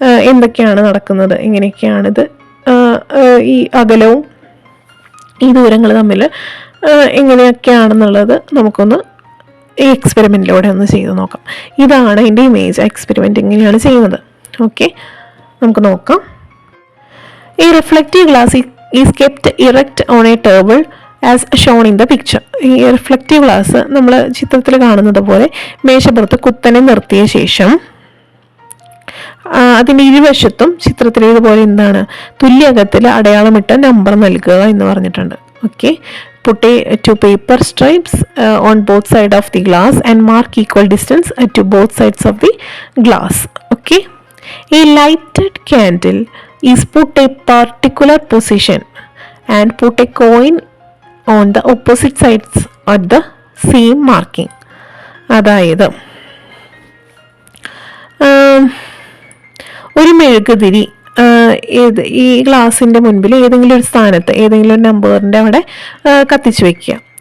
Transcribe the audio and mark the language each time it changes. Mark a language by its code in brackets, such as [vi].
[ml] എന്തൊക്കെയാണ് നടക്കുന്നത്, എങ്ങനെയൊക്കെയാണിത്, ഈ അകലവും ഈ ദൂരങ്ങൾ തമ്മിൽ എങ്ങനെയൊക്കെയാണെന്നുള്ളത് നമുക്കൊന്ന് ഈ എക്സ്പെരിമെൻറ്റിലൂടെ ഒന്ന് ചെയ്ത് നോക്കാം. ഇതാണ് എൻ്റെ ഇമേജ്. എക്സ്പെരിമെൻ്റ് ഇങ്ങനെയാണ് ചെയ്യുന്നത്. ഓക്കെ, നമുക്ക് നോക്കാം. [en] A reflective glass is kept erect on a table as shown in the picture. [ml] ഈ റിഫ്ലക്റ്റീവ് ഗ്ലാസ് നമ്മൾ ചിത്രത്തിൽ കാണുന്നത് പോലെ മേശപ്പുറത്ത് കുത്തനെ നിർത്തിയ ശേഷം അതിൻ്റെ ഇരുവശത്തും ചിത്രത്തിൽ ഇതുപോലെ എന്താണ് തുല്യകത്തിൽ അടയാളമിട്ട നമ്പർ നൽകുക എന്ന് പറഞ്ഞിട്ടുണ്ട്. [en] Okay, put two paper stripes on both sides of the glass and mark equal distance to both sides of the glass. Okay, a lighted candle is put a particular position and put a coin on the opposite sides at the same marking. [ml] അതായത് ഒരു മെഴുകുതിരി ഈ ഗ്ലാസിൻ്റെ മുൻപിൽ ഏതെങ്കിലും ഒരു സ്ഥാനത്ത് ഏതെങ്കിലും ഒരു നമ്പറിൻ്റെ അവിടെ കത്തിച്ചു വയ്ക്കുക.